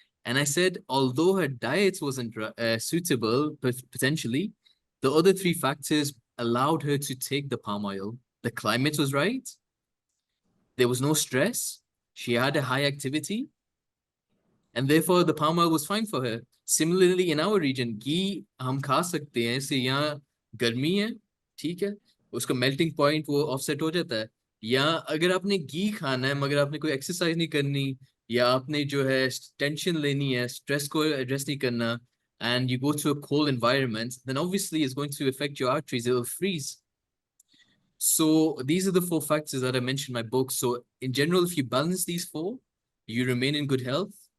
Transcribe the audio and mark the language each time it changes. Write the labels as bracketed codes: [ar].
[en] And I said, although her diet wasn't suitable, potentially, the other 3 factors allowed her to take the palm oil. The climate was right. There was no stress. She had a high activity. And therefore, the palm oil was fine for her. [hi] Similarly, in our region, ghee हम खा सकते हैं, इससे यहाँ गर्मी है, ठीक है, उसका melting point वो offset हो जाता है. या अगर आपने घी खाना है मगर आपने कोई exercise नहीं करनी, या आपने जो है tension लेनी है, stress को address नहीं करना, [en] and you go to a cold environment, then obviously it's going to affect your arteries, it will freeze. So these are the 4 factors that I mentioned in my book. So in general, if you balance these 4, you remain in good health.